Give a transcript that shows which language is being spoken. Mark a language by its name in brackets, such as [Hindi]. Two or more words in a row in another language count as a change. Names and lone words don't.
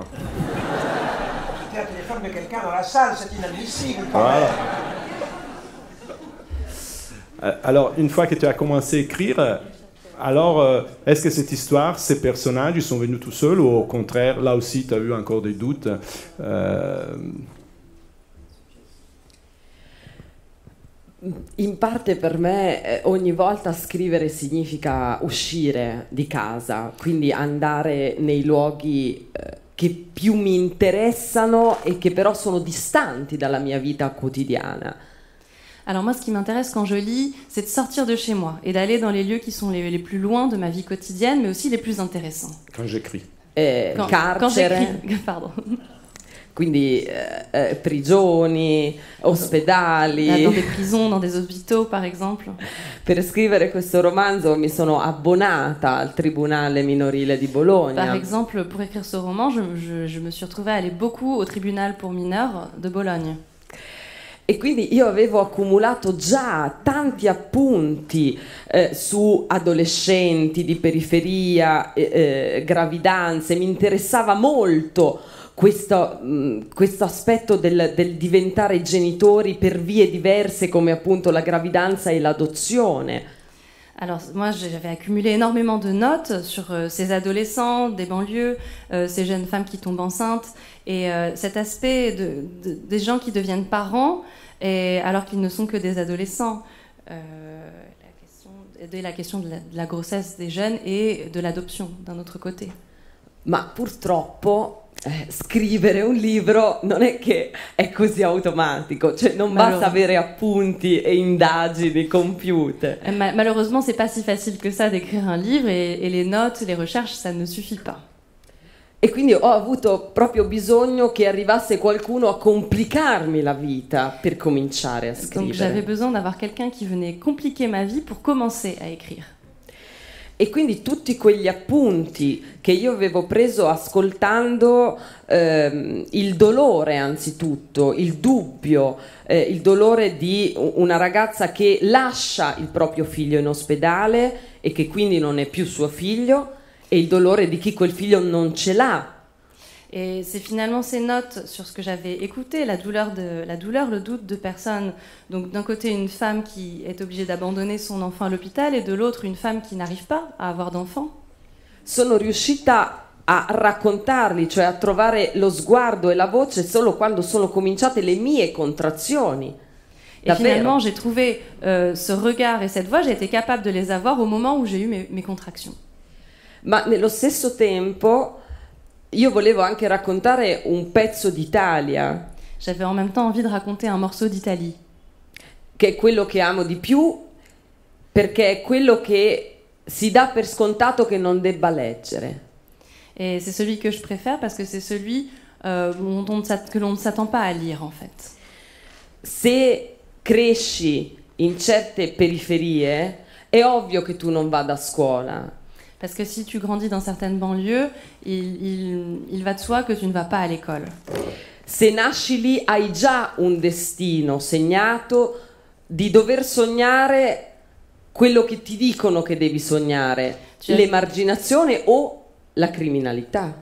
[French] C'était un téléphone de quelqu'un dans la salle, c'est inadmissible. Voilà. Alors, une fois que tu as commencé à écrire, alors, est-ce que cette histoire, ces personnages, ils sont venus tout seuls, ou au contraire, là aussi, tu as eu encore des doutes? [Italian] In parte per me ogni volta scrivere significa uscire di casa, quindi andare nei luoghi che più mi interessano e che però sono distanti dalla mia vita quotidiana. [French] Alors moi, ce qui m'intéresse quand je lis, c'est de sortir de chez moi et d'aller dans les lieux qui sont les plus loin de ma vie quotidienne, mais aussi les plus intéressants. Quand j'écris. Quand j'écris, pardon. [Italian] Quindi prigioni, ospedali. [French] Dans des prisons, dans des hôpitaux, par exemple. [Italian] Per scrivere questo romanzo mi sono abbonata al Tribunale minorile di Bologna. [French] Par exemple, pour écrire ce roman, je me suis retrouvée à aller beaucoup au tribunal pour mineurs de Bologne. [Italian] E quindi io avevo accumulato già tanti appunti su adolescenti di periferia, gravidanze, mi interessava molto questo aspetto del diventare genitori per vie diverse come appunto la gravidanza e l'adozione. [French] Alors moi j'avais accumulé énormément de notes sur ces adolescents des banlieues, ces jeunes femmes qui tombent enceintes et cet aspect des gens qui deviennent parents et alors qu'ils ne sont que des adolescents. La question de la grossesse des jeunes et de l'adoption d'un autre côté. [Italian] Ma purtroppo scrivere un libro non è che è così automatico, cioè non basta avere appunti e indagini compiute. [French] Malheureusement, c'est pas si facile que ça d'écrire un livre et les notes, les recherches, ça ne suffit pas. [Italian] E quindi ho avuto proprio bisogno che arrivasse qualcuno a complicarmi la vita per cominciare a scrivere. [French] Donc j'avais besoin d'avoir quelqu'un qui venait compliquer ma vie pour commencer à écrire. [Italian] E quindi tutti quegli appunti che io avevo preso ascoltando il dolore anzitutto, il dubbio, il dolore di una ragazza che lascia il proprio figlio in ospedale e che quindi non è più suo figlio, et il dolore di chi quel figlio non ce l'ha. [French] Et c'est finalement ces notes sur ce que j'avais écouté, la douleur, le doute de personnes. Donc d'un côté une femme qui est obligée d'abandonner son enfant à l'hôpital et de l'autre une femme qui n'arrive pas à avoir d'enfant. [Italian] Sono riuscita a raccontarli, cioè a trovare lo sguardo e la voce solo quando sono cominciate le mie contrazioni. [French] Et finalement j'ai trouvé ce regard et cette voix, j'ai été capable de les avoir au moment où j'ai eu mes contractions. [Italian] Ma nello stesso tempo io volevo anche raccontare un pezzo d'Italia. [French] J'avais en même temps envie de raconter un morceau d'Italie. [Italian] Che è quello che amo di più, perché è quello che si dà per scontato che non debba leggere. [French] Et c'est celui que je préfère parce que c'est celui que l'on ne s'attend pas à lire en fait. [Italian] Se cresci in certe periferie, è ovvio che tu non vada a scuola. [French] Parce que si tu grandis dans certaines banlieues, il va de soi que tu ne vas pas à l'école. [Italian] Se nasci lì hai già un destino segnato di dover sognare quello che ti dicono che devi sognare, l'emarginazione o la criminalità.